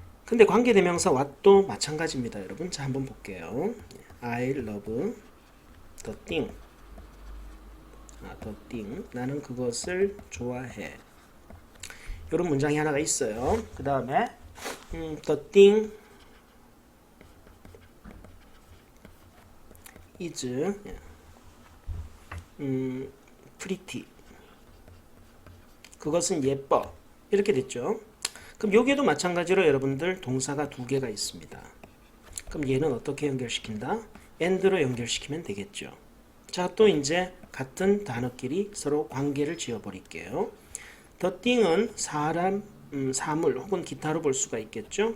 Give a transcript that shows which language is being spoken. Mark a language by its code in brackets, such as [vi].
[ko] 근데 관계대명사 what도 마찬가지입니다, 여러분. 자, 한번 볼게요. [en] I love the thing. the thing. [ko] 나는 그것을 좋아해. 이런 문장이 하나가 있어요. 그 다음에 [en] the thing is pretty. [ko] 그것은 예뻐. 이렇게 됐죠. 그럼 여기에도 마찬가지로 여러분들 동사가 두 개가 있습니다. 그럼 얘는 어떻게 연결시킨다? and로 연결시키면 되겠죠. 자, 또 이제 같은 단어끼리 서로 관계를 지어버릴게요. the thing은 사람, 사물 혹은 기타로 볼 수가 있겠죠.